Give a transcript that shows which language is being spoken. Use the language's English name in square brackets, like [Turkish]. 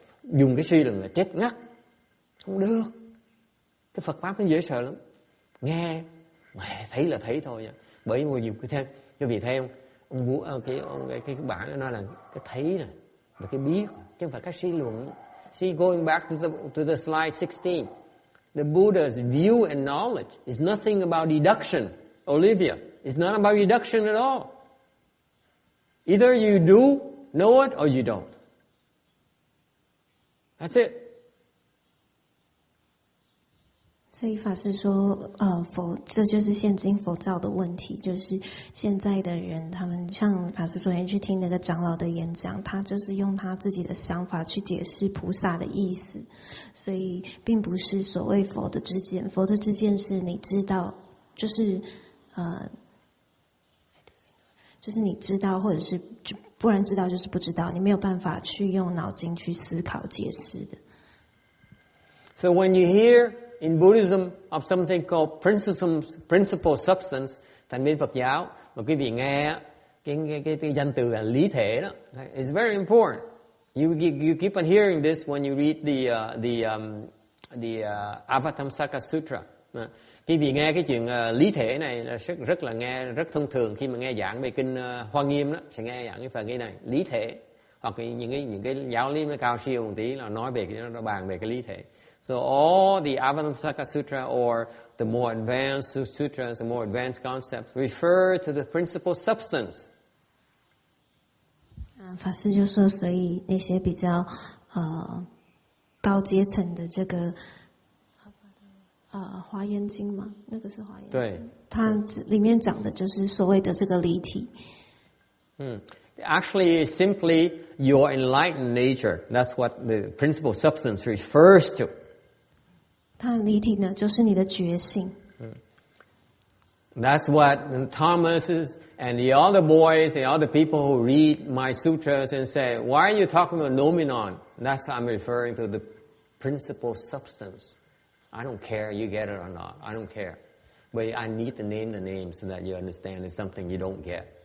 [Vietnamese] Dùng cái suy luận là chết ngắt. Không được. Cái Phật Pháp nó dễ sợ lắm. Nghe mẹ thấy là thấy thôi. Bởi vì nhiều cái vị thấy không, cái bản nó nói là cái thấy này và cái biết, chứ không phải cái suy luận. [English] See, going back to the slide 16, the Buddha's view and knowledge is nothing about deduction, Olivia. It's not about deduction at all. Either you do know it or you don't. That's it. [Chinese] 所以法师说，这就是现今佛教的问题，就是现在的人，他们像法师昨天去听那个长老的演讲，他就是用他自己的想法去解释菩萨的意思，所以并不是所谓佛的知见。佛的知见是你知道，就是你知道，或者是不然知道就是不知道，你没有办法去用脑筋去思考解释的。 [English] So when you hear in Buddhism of something called principle substance, [Vietnamese] thành bên Phật giáo mà quý vị nghe cái danh từ là lý thể đó, [English] it's very important. You keep on hearing this when you read the Avatamsaka Sutra. [Vietnamese] Quý vị nghe cái chuyện lý thể này là rất là nghe rất thông thường khi mà nghe giảng về kinh Hoa Nghiêm đó, sẽ nghe giảng cái phần cái này lý thể. hoặc những cái giáo lý nó cao siêu một tí là nói về cái nó bàn về cái lý thể. [English] So all the Avatamsaka Sutra or the more advanced sutras, the more advanced concepts refer to the principal substance. [Chinese] 法师就说，所以那些比较高阶层的这个华严经嘛，那个是华严经，对，它里面讲的就是所谓的这个离体。 [English] Actually, it's simply your enlightened nature. That's what the principal substance refers to. [Chinese] 它离体呢，就是你的觉性。 [English] That's what Thomas and the other boys and other people who read my sutras and say, why are you talking about noumenon? That's what I'm referring to, the principal substance. I don't care you get it or not. I don't care. But I need to name the name so that you understand it's something you don't get.